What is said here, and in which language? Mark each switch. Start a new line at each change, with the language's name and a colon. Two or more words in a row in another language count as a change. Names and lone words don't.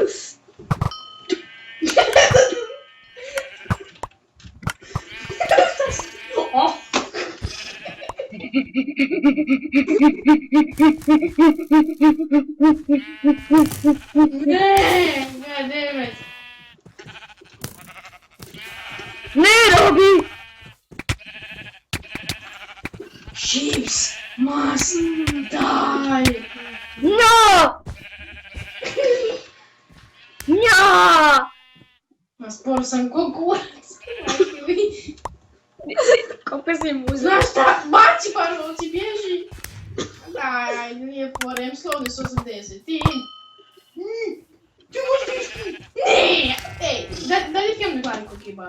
Croatian: Oh. Ne, goddammit. Ne, Robi!
English: Chips must die. No! No!
Croatian: Ma sporo sam ko kurac. Koliko si mu uzeo? Znaš šta? Baci par ovci, bježi. Daj, nije fora, imam slovne s 80. Ti možeš ti. Ne! Ej, daj ti imam na glavi koliko je bag.